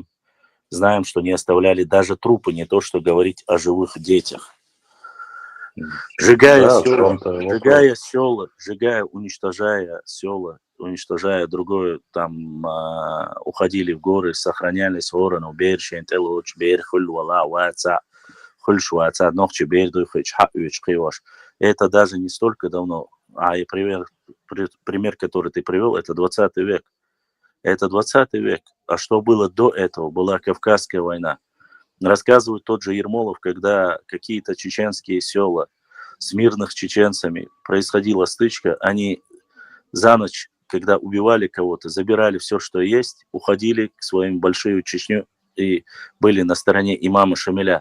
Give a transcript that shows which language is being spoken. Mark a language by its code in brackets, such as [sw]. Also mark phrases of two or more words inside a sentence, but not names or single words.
[ru] Знаем, что не оставляли даже трупы, не то что говорить о живых детях. Сжигая села, уничтожая села, уничтожая другое, там уходили в горы, сохранялись горы, но бершен, телуч, берхуль, вала, ваца, хульшваца, ногчи, берду, хачхавич, криваш. Это даже не столько давно, и пример, который ты привел, это 20 век. Это 20 век. А что было до этого? Была Кавказская война. Рассказывает тот же Ермолов, когда какие-то чеченские села с мирных чеченцами происходила стычка, они за ночь когда убивали кого-то, забирали все, что есть, уходили к своим большую Чечню и были на стороне имама Шамиля.